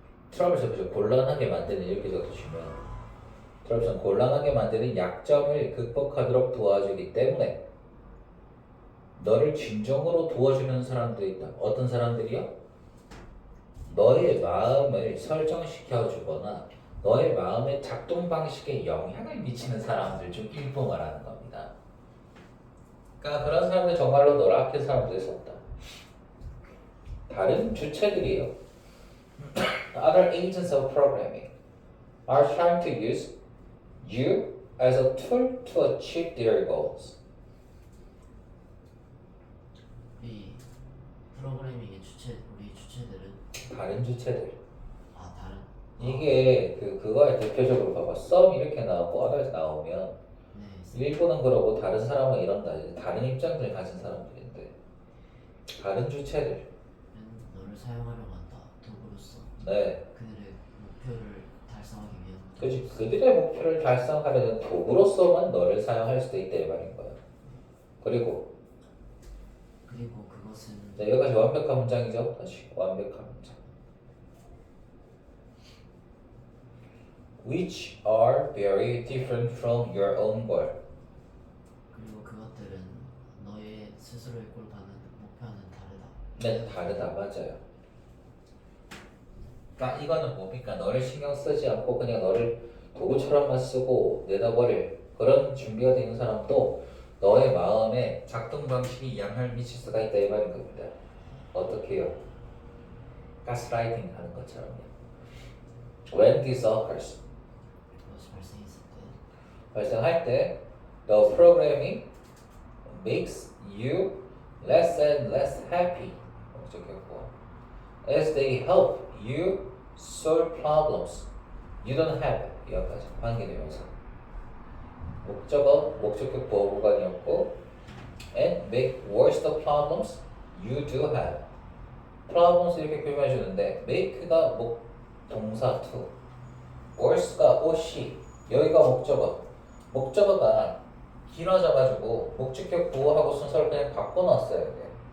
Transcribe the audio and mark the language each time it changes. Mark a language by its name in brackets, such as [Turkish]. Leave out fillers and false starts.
[Korean] 트러블 곤란하게 만드는 이렇게 적어주시면 트러블 곤란하게 만드는 약점을 극복하도록 도와주기 때문에 너를 진정으로 도와주는 사람들이 있다. 어떤 사람들이요? 너의 마음을 설정시켜 주거나 너의 마음의 작동 방식에 영향을 미치는 사람들 중 일부 말하는 겁니다. 그러니까 그런 사람들 정말로 너를 아끼는 사람들에 속다. 다른 주체들이요. [English] Other agents of programming are trying to use you as a tool to achieve their goals. [Korean] 이 프로그래밍의 우리 주체들은 다른 주체들. 다른 이게 그거에 대표적으로 봐봐. some 이렇게 나오고 others 나오면 네 일부는 그러고 다른 사람은 이런다. 다른 입장들을 가진 사람들인데 다른 주체들. 너를 사용하려고 한다. 도구로서 네. 그들의 목표를 달성하기 위한 그렇지. 그들의 목표를 달성하려는 도구로서만 너를 사용할 수도 있다 이 말인 거야. 그리고 그것은 네, 여기까지 완벽한 문장이죠. 다시 완벽한 문장. [English] Which are very different from your own goal. [Korean] 그리고 그것들은 너의 스스로의 꼴과는 목표와는 다르다. 네, 다르다. 맞아요. 그러니까 이거는 뭡니까? 너를 신경 쓰지 않고 그냥 너를 도구처럼만 쓰고 내다버릴 그런 준비가 되는 사람도 너의 마음에 작동 방식이 영향을 미칠 수가 있다 이 말인 겁니다. 어떻게요? 가스라이팅 하는 것처럼요. [English] When this occurs, [Korean] 그것이 발생했을 때 발생할 때 [English] the programming makes you less and less happy. [Korean] 목적격보. [English] As they help you solve problems you don't have. [Korean] 여기까지 관계대명사. 목적어, 목적격 보호구간이었고 [English] and make worse the problems You do have. [Korean] problems 이렇게 표현해 주는데 make가 동사 to, was가 was, 여기가 목적어. 목적어가 길어져가지고 목적격 보호하고 순서를 그냥 바꿔놨어야 돼.